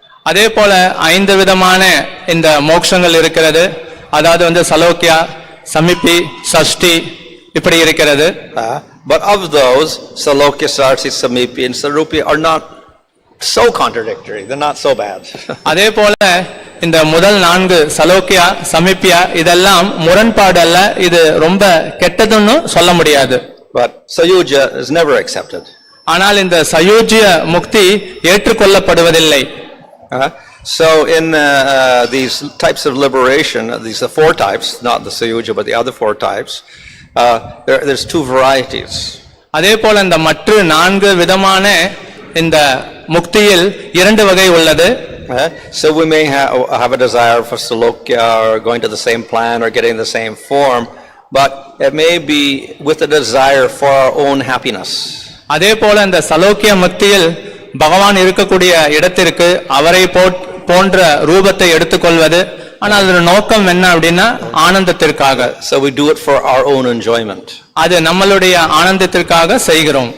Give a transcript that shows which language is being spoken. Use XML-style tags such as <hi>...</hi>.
<ta>அதே போல 5 விதமான இந்த மோட்சங்கள் இருக்கிறது. அதாவது சலோக்கியா, சமிப்பி, சஷ்டி இப்படி இருக்கிறது.</ta> <en>But of those, salokya, sarsi, samipya and sarupya are not so contradictory. They're not so bad.</en> <ta>அதே போல இந்த முதல் 4 சலோக்கியா, சமிப்பியா இதெல்லாம் முரண்பாடு அல்ல, இது ரொம்ப கெட்டதுன்னு சொல்ல முடியாது.</ta> <en>But sayujya is never accepted.</en> <ta>ஆனால் இந்த சயோஜ்ய முக்தி ஏற்றுக்கொள்ளப்படுவதில்லை.</ta> <en>So in these types of liberation, these are 4 types, not the sayujya but the other 4 types, there's 2 varieties.</en> <ta>அதே போல இந்த மற்ற 4 விதமான இந்த முக்தியில் 2 வகை உள்ளது.</ta> <en>So we may have a desire for salokya or going to the same plan or getting the same form, but it may be with a desire for our own happiness.</en> <ta>அதே போல இந்த சலோக்கிய முக்தியில் பகவான் இருக்கக்கூடிய இடத்திற்கு அவரை போன்ற ரூபத்தை எடுத்துக்கொள்வது, ஆனால் அதோட நோக்கம் என்ன அப்படின்னா ஆனந்தத்திற்காக.</ta> <en>So we do it for our own enjoyment.</en> <ta>அது நம்மளுடைய ஆனந்தத்திற்காக செய்கிறோம்.</ta>